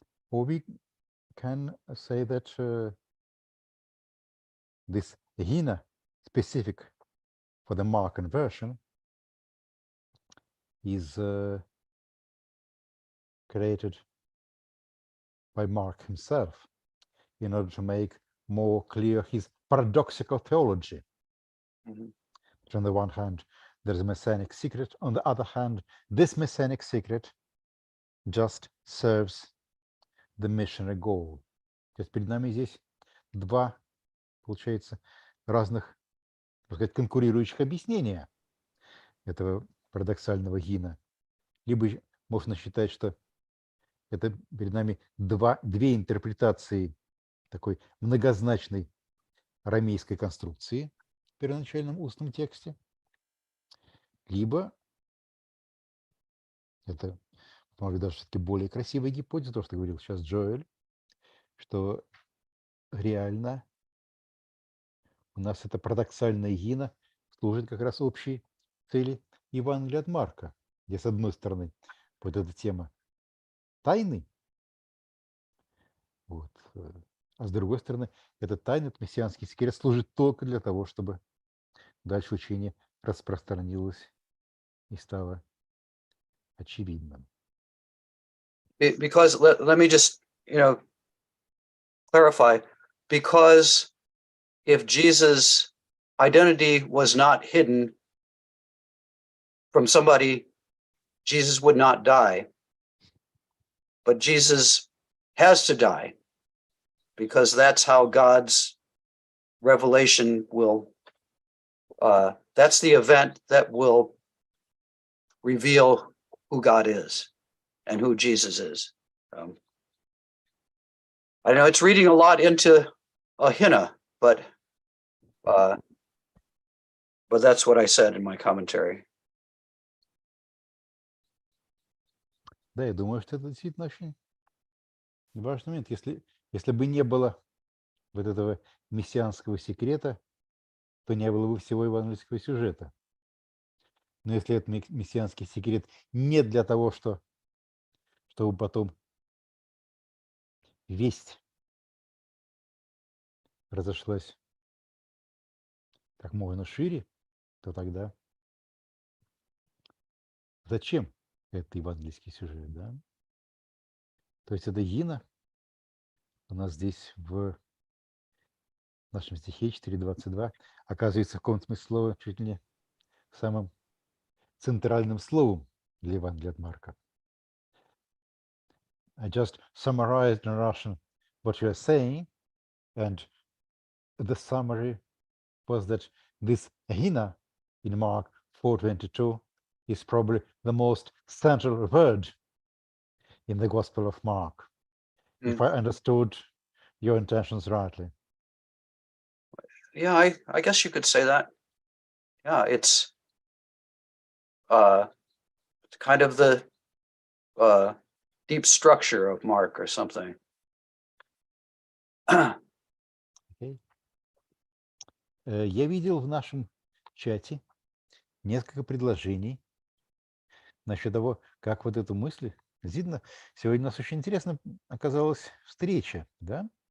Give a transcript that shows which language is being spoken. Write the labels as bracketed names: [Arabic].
[English] or we can say that this hina specific for the Markan version is created by Mark himself in order to make more clear his paradoxical theology. Mhm. On the one hand, there's a messianic secret. On the other hand, this messianic secret just serves the missionary goal. [Russian] То есть перед нами здесь два, получается, разных, так сказать, конкурирующих объяснения этого парадоксального гина. Либо можно считать, что это перед нами две интерпретации такой многозначной арамейской конструкции в первоначальном устном тексте, либо это, может быть, даже все-таки более красивая гипотеза, то, что говорил сейчас Джоэль, что реально у нас это парадоксальная гина служит как раз общей цели Евангелия от Марка, где, с одной стороны, вот эта тема тайны, вот, а с другой стороны, этот тайный, этот мессианский секрет служит только для того, чтобы дальше учение распространилось и стало очевидным. [English] Because let me just, clarify, because if Jesus' identity was not hidden from somebody, Jesus would not die. But Jesus has to die because that's how God's revelation will, that's the event that will reveal who God is and who Jesus is. I know it's reading a lot into a hina, but that's what I said in my commentary. [Russian] Да, я думаю, что это действительно очень важный момент. Если бы не было вот этого мессианского секрета, то не было бы всего евангельского сюжета. Но если этот мессианский секрет не для того, чтобы потом весть разошлась как можно шире, то тогда зачем этот евангельский сюжет, да? То есть это гина у нас здесь в нашем стихе 4.22 оказывается в каком-то смысле слова чуть ли не самым центральным словом для Евангелия от Марка. [English] I just summarized in Russian what you are saying, and the summary was that this hina in Mark 4:22 is probably the most central word in the Gospel of Mark, if I understood your intentions rightly. Yeah, I guess you could say that. Yeah, it's kind of the deep structure of Mark or something. [Russian] Окей. Я видел в нашем чате несколько предложений насчет того, как вот эту мысль. Видно, сегодня у нас очень интересно оказалась встреча, да?